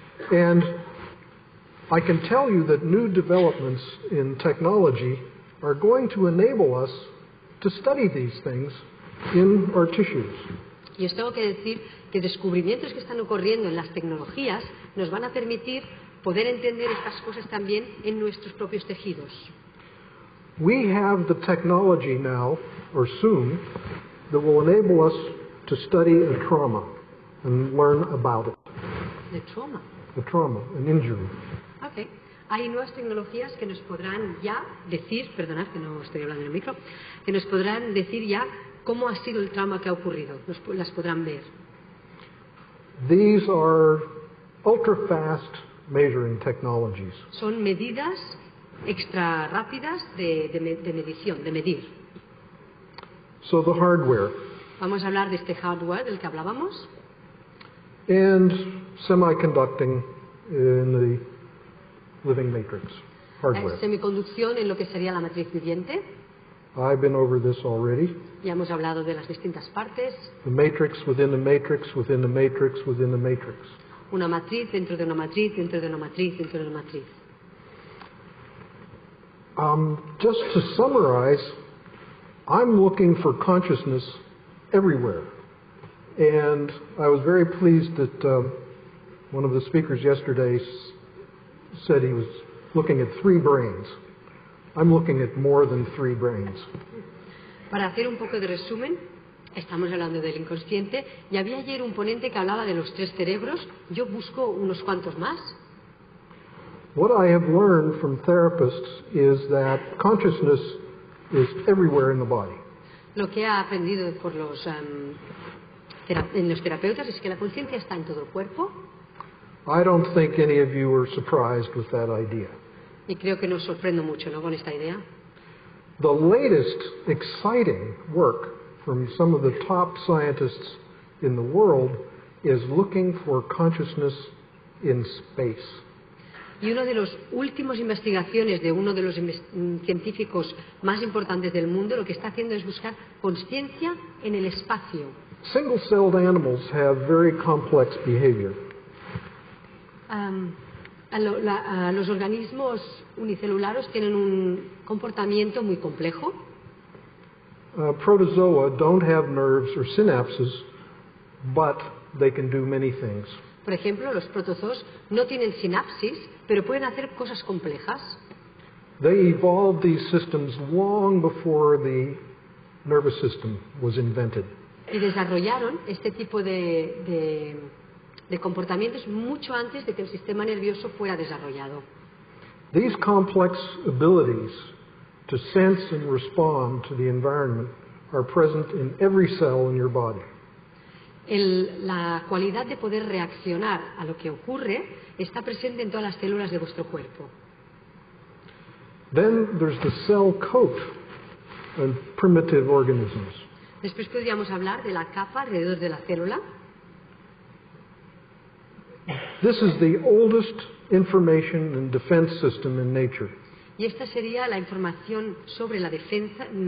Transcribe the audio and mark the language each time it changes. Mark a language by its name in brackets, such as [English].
[English] And I can tell you that new developments in technology are going to enable us to study these things in our tissues. [Spanish] Y os tengo que decir que descubrimientos que están ocurriendo en las tecnologías nos van a permitir poder entender estas cosas también en nuestros propios tejidos. [English] We have the technology now, or soon, that will enable us to study a trauma and learn about it. [Spanish] De trauma. [English] A trauma, an injury. Okay. [Spanish] Hay nuevas tecnologías que nos podrán ya decir, perdonad que no estoy hablando en el micro, que nos podrán decir ya cómo ha sido el trauma que ha ocurrido. Las podrán ver. [English] These are ultra-fast measuring technologies. [Spanish] Son medidas extra rápidas de medición, de medir. [English] So the hardware [Spanish] Vamos a hablar de este hardware del que hablábamos. [English] and semiconducting in the living matrix, hardware. [Spanish] Semiconducción en lo que sería la matriz viviente. [English] I've been over this already. [Spanish] Ya hemos hablado de las distintas partes. [English] The matrix within the matrix within the matrix within the matrix. [Spanish] Una matriz dentro de una matriz dentro de una matriz dentro de una matriz. [English] Just to summarize, I'm looking for consciousness everywhere. And I was very pleased that one of the speakers yesterday said he was looking at 3 brains. I'm looking at more than 3 brains. [Spanish] Para hacer un poco de resumen, estamos hablando del inconsciente y había ayer un ponente que hablaba de los 3 cerebros. Yo busco unos cuantos más. [English] What I have learned from therapists is that consciousness is everywhere in the body. [Spanish] Lo que he aprendido por en los terapeutas es que la conciencia está en todo el cuerpo. [English] I don't think any of you were surprised with that idea. [Spanish] Y creo que nos sorprendo mucho, ¿no?, con esta idea. [English] The latest exciting work from some of the top scientists in the world is looking for consciousness in space. [Spanish] Y una de las últimas investigaciones de uno de los científicos más importantes del mundo lo que está haciendo es buscar conciencia en el espacio. [English] Single-celled animals have very complex behavior. [Spanish] Los organismos unicelulares tienen un comportamiento muy complejo. [English] Protozoa don't have nerves or synapses, but they can do many things. [Spanish] Por ejemplo, los protozoos no tienen sinapsis, pero pueden hacer cosas complejas. [English] They evolved these systems long before the nervous system was invented. [Spanish] Y desarrollaron este tipo de comportamientos mucho antes de que el sistema nervioso fuera desarrollado. [English] These complex abilities to sense and respond to the environment are present in every cell in your body. [Spanish] La cualidad de poder reaccionar a lo que ocurre está presente en todas las células de vuestro cuerpo. [English] Then there's the cell coat of primitive organisms. [Spanish] Después podríamos hablar de la capa alrededor de la célula. [English] This is the oldest information and defense system in nature. [Spanish] Y esta sería la información sobre la defensa.